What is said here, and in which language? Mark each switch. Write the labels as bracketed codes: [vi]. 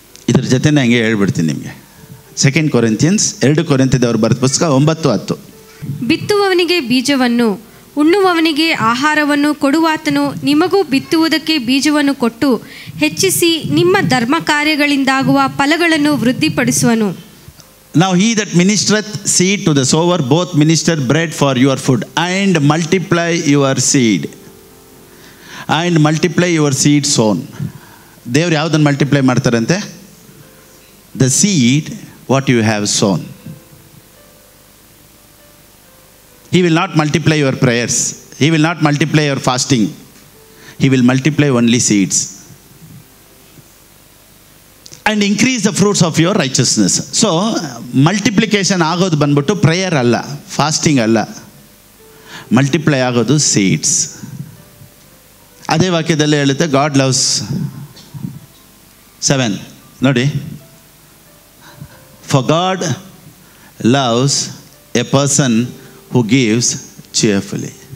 [kn] ಇದ್ರ ಜೊತೆನೇ ಹಂಗೆ ಹೇಳ್ಬಿಡ್ತೀನಿ ನಿಮಗೆ. 2 Corinthians 2 ಕೊರಿಂಥದವ್ರು ಬರೆದ ಪುಸ್ತಕ 9:10. ಬಿತ್ತುವವನಿಗೆ ಬೀಜವನ್ನು, ಉಣ್ಣುವವನಿಗೆ ಆಹಾರವನ್ನು ಕೊಡುವಾತನು ನಿಮಗೂ ಬಿತ್ತುವುದಕ್ಕೆ ಬೀಜವನ್ನು ಕೊಟ್ಟು ಹೆಚ್ಚಿಸಿ ನಿಮ್ಮ ಧರ್ಮ ಕಾರ್ಯಗಳಿಂದಾಗುವ ಫಲಗಳನ್ನು ವೃದ್ಧಿಪಡಿಸುವನು. [en] Now he that ministereth seed to the sower both minister bread for your food and multiply your seed. And multiply your seed sown. [kn] ದೇವ್ರು ಯಾವುದನ್ನು ಮಲ್ಟಿಪ್ಲೈ ಮಾಡ್ತಾರಂತೆ? [en] The seed what you have sown. He will not multiply your prayers. He will not multiply your fasting. He will multiply only seeds. And increase the fruits of your righteousness. [kn] So multiplication ಆಗೋದು ಬಂದ್ಬಿಟ್ಟು prayer ಅಲ್ಲ, fasting ಅಲ್ಲ, multiply ಆಗೋದು seeds. ಅದೇ ವಾಕ್ಯದಲ್ಲೇ ಹೇಳುತ್ತೆ, [en] God loves 7 [kn] ನೋಡಿ, [en] For God loves a person who gives cheerfully.